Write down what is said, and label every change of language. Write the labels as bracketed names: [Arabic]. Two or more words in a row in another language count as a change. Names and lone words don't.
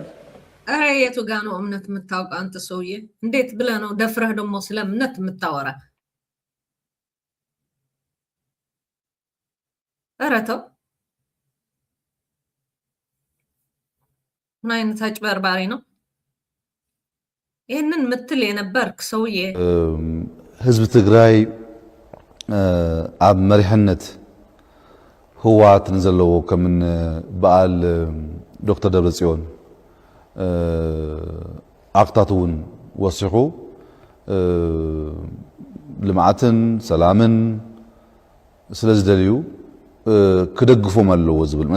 [Amharic] ኧረ የቱ ጋ ነው እምነት የምታውቅ አንተ ሰውዬ? እንዴት ብለህ ነው ደፍረህ ደግሞ ስለ እምነት የምታወራ? ኧረ ተው። ምን አይነት አጭበርባሪ ነው? ይህንን ምትል የነበርክ ሰውዬ [Tigrinya] ህዝብ ትግራይ ኣብ መሪሕነት ህወሓት ንዘለዎ ከምን በዓል ዶክተር ደብረጽዮን ኣክታት እውን ወሲኹ ልምዓትን ሰላምን ስለ ዝደልዩ ክደግፎም ኣለዎ ዝብል እምነት